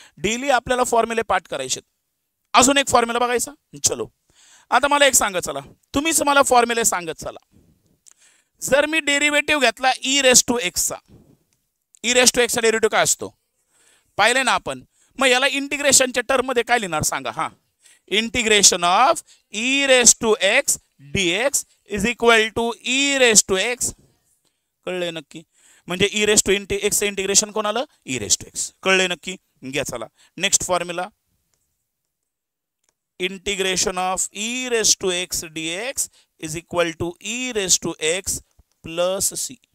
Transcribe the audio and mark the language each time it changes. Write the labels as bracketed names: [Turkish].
[Marathi] Daily आपल्याला फॉर्म्युले पाठ करायचे. अजून एक फॉर्म्युला बघायचा. चलो आता मला एक सांगा, चला तुम्हीच मला फॉर्म्युले सांगत चला. जर मी डेरिव्हेटिव्ह घेतला ई रेस टू एक्सचा डेरिव्हेटिव्ह काय असतो पाहिले ना आपण. मग याला इंटिग्रेशनच्या टर्म मध्ये काय लिहिणार सांगा. [English] हा integration of e raise to x dx is equal to e raise to x. [Marathi] कळले नक्की? म्हणजे E raise to x integration कोण आलं? E raise to x. कळले नक्की? घ्या चला next formula. [English] Integration of e raise to x dx is equal to e raise to x plus c.